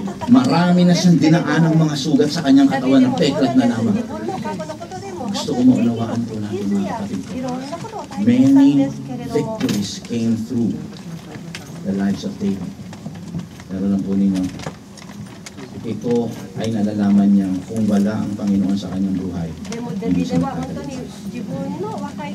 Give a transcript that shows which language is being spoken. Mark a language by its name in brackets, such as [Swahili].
[Filipino] Marami na siyang dinaan ng mga sugat sa kanyang katawan ng peklat na lamang. Gusto ko maunawaan po natin mga kapatid ko. [English] Many victories came through the lives of David. [Filipino] Pero lang po ninyo, ito ay nalalaman niya kung wala ang Panginoon sa kanyang buhay. Hindi siya makakalimutan.